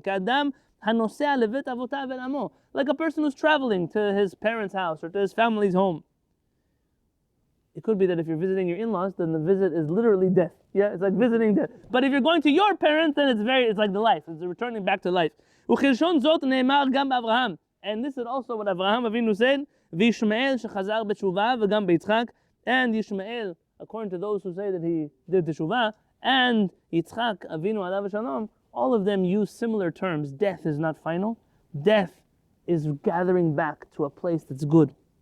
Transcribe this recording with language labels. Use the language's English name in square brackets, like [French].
[Hebrew] כאדם הנוסע לבית אבותיו אל עמו, [English] like a person who's traveling to his parents' house or to his family's home. It could be that if you're visiting your in-laws, then the visit is literally death. Yeah, it's like visiting death. But if you're going to your parents, then it's like the life. It's returning back to life. [Hebrew] וכלשון זאת נאמר גם באברהם. [English] And this is also what Avraham Avinu said, [Hebrew] וישמעאל שחזר בתשובה וגם ביצחק, [English] and Yishmael, according to those who say that he did teshuvah, and Yitzchak Avinu alav shalom, all of them use similar terms. Death is not final. Death is gathering back to a place that's good.